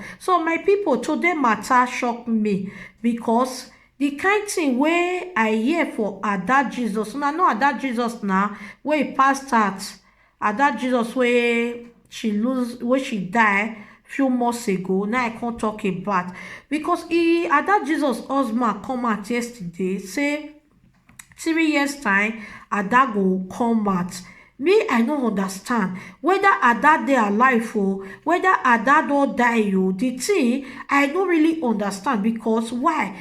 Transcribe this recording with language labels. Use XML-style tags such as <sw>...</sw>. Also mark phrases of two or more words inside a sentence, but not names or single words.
<pcm>So my people, today matter shock me because the kind thing where I hear for Ada Jesus, una know Ada Jesus now, where he passed out, Ada Jesus where she die few months ago. Now I can't talk about because Ada Jesus husband come out yesterday say 3 years time Ada go come out. Me, I don't understand whether Ada dey alive or whether Ada don die o. The thing I don't really understand because why?</pcm>